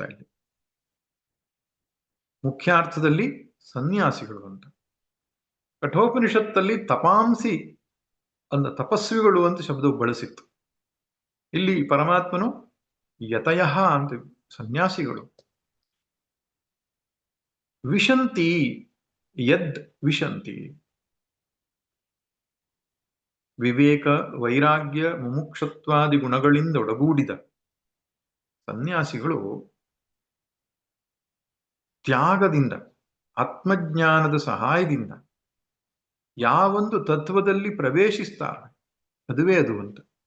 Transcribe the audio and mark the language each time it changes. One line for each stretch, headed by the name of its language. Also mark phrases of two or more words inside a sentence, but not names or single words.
Kannada: ಇಲ್ಲಿ ಮುಖ್ಯಾರ್ಥದಲ್ಲಿ ಸನ್ಯಾಸಿಗಳು ಅಂತ. ಕಠೋಪನಿಷತ್ತಲ್ಲಿ ತಪಾಂಸಿ ತಪಸ್ವಿಗಳು ಅಂತ ಶಬ್ದ ಬಳಸಿತ್ತು. ಇಲ್ಲಿ ಪರಮಾತ್ಮನು ಯತಯ ಅಂತ, ಸನ್ಯಾಸಿಗಳು.
Sanskrit: ವಿಶಂತಿ, ಯದ್ ವಿಶಂತಿ, ವಿವೇಕ,
Kannada: ವೈರಾಗ್ಯ, ಮುಮುಕ್ಷತ್ವಾದಿ ಗುಣಗಳಿಂದ ಒಡಗೂಡಿದ ಸನ್ಯಾಸಿಗಳು ತ್ಯಾಗದಿಂದ, ಆತ್ಮಜ್ಞಾನದ ಸಹಾಯದಿಂದ ಯಾವೊಂದು ತತ್ವದಲ್ಲಿ ಪ್ರವೇಶಿಸ್ತಾರೆ ಅದುವೇ ಅದು ಅಂತ.